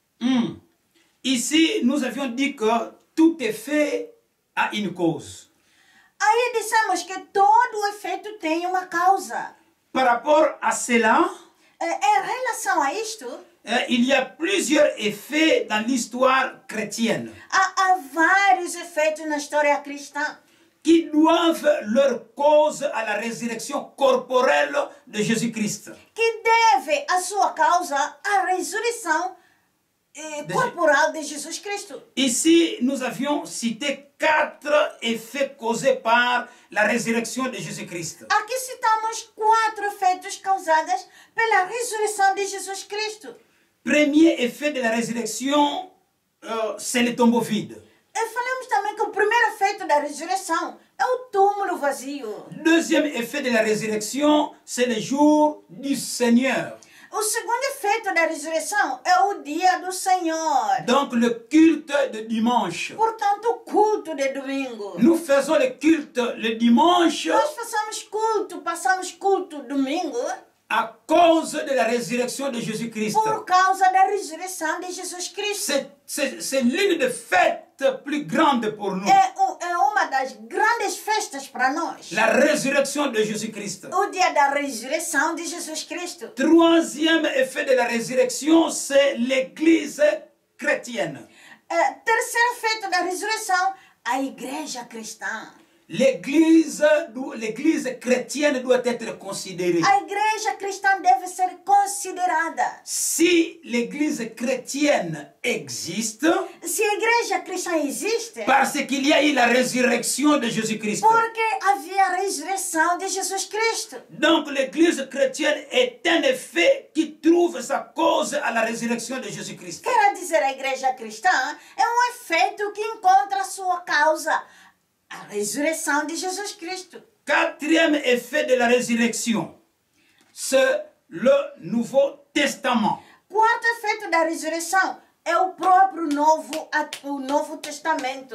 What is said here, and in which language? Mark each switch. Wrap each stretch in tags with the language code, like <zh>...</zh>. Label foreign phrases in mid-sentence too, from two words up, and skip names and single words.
<fr>Ici, nous avions dit que tout effet a une cause.</fr> <pt>Aí dissemos que todo efeito tem uma causa.</pt> <fr>Par rapport à cela,</fr> <pt>Em relação a isto,</pt> <fr>il y a plusieurs effets dans l'histoire chrétienne</fr> <pt>há vários efeitos na história cristã</pt> <fr>qui doivent leur cause à la résurrection corporelle de Jésus-Christ.</fr> <pt>que deve a sua causa à ressurreição corporal de Jesus Cristo.</pt> <fr>Ici, nous avions cité 4 effets causés par la résurrection de Jésus-Christ.</fr> <pt>Aqui citamos 4 efeitos causados pela ressurreição de Jesus Cristo.</pt> <fr>Premier effet de la résurrection, c'est le tombeau vide.</fr> <pt>E falamos também que o primeiro efeito da ressurreição é o túmulo vazio.</pt> <fr>Deuxième effet de la résurrection, c'est le jour du Seigneur.</fr> <pt>O segundo efeito da ressurreição é o dia do Senhor.</pt> <fr>Donc le culte de dimanche.</fr> <pt>Portanto, o culto de domingo.</pt> <fr>Nous faisons le culte le dimanche</fr> <pt>Nós passamos culto domingo</pt> <fr>à cause de la résurrection de Jésus-Christ.</fr> <pt>por causa da ressurreição de Jesus Cristo.</pt> <fr>C'est l'une des fêtes plus grandes pour nous.</fr> <pt>É uma das grandes festas para nós.</pt> <fr>La résurrection de Jésus-Christ.</fr> <pt>O dia da ressurreição de Jesus Cristo.</pt> <fr>Troisième effet de la résurrection, c'est l'Église chrétienne.</fr> <pt>Terceiro efeito da ressurreição, a igreja cristã.</pt> <fr>L'Église chrétienne doit être considérée.</fr> <pt>A igreja cristã deve ser considerada.</pt> <fr>Si l'Église chrétienne existe,</fr> <pt>Se a igreja cristã existe,</pt> <fr>parce qu'il y a eu la résurrection de Jésus-Christ.</fr> <pt>porque havia a ressurreição de Jesus Cristo.</pt> <fr>Donc l'Église chrétienne est un effet qui trouve sa cause à la résurrection de Jésus-Christ.</fr> <pt>Quer dizer, a igreja cristã é um efeito que encontra a sua causa, a ressurreição de Jesus Cristo.</pt> <fr>Quatrième effet de la résurrection, c'est le Nouveau Testament.</fr> <pt>Quarto efeito da ressurreição é o próprio Novo Testamento.</pt>